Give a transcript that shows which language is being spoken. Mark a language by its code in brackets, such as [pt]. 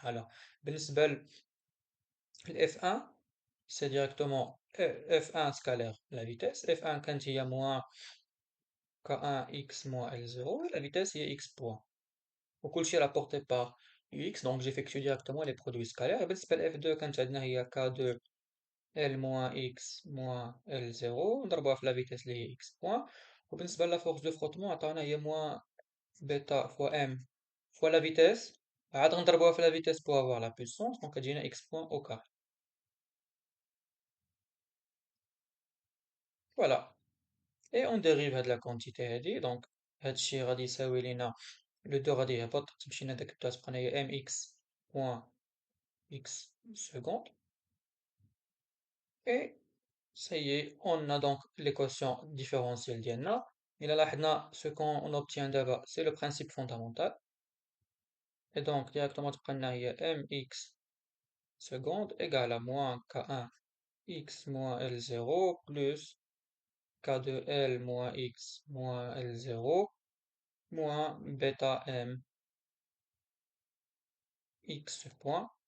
[fr] alors [ar] بالنسبة ل [fr] F1 c'est directement F1 scalaire la vitesse F1 كانت هي moins K1 x moins L0 et la vitesse هي x point [ar] وكلشي [fr] rapporté par ux donc j'effectue directement les produits scalaires. Et بالنسبة ل F2 [ar] كانت عندنا هي [fr] K2 L moins x moins L0 [ar] نضربوها في [fr] la vitesse [ar] اللي هي [fr] x point. [ar] وبالنسبة ل [fr] la force de frottement [ar] عطانا هي [fr] moins bêta fois m fois la vitesse [ar] عاد غنضربوها في [fr] la vitesse pour avoir la puissance donc [ar] كتجينا [fr] x point au carré. Voilà. Et on dérive [ar] هاد [fr] la quantité [ar] هادي donc هادشي غادي يساوي لينا le 2 غادي يهبط تمشي لنا داك البلاص بقى هي [fr] mx point x seconde. Et ça y est, on a donc l'équation différentielle ديالنا. [ar] إلا لاحظنا [fr] ce qu'on obtient d'abord c'est le principe fondamental. Et donc directement [ar] تبقى لنا هي [fr] mx seconde égale à moins k1 x moins L0 plus k2 L moins x moins L0 moins bêta m x point.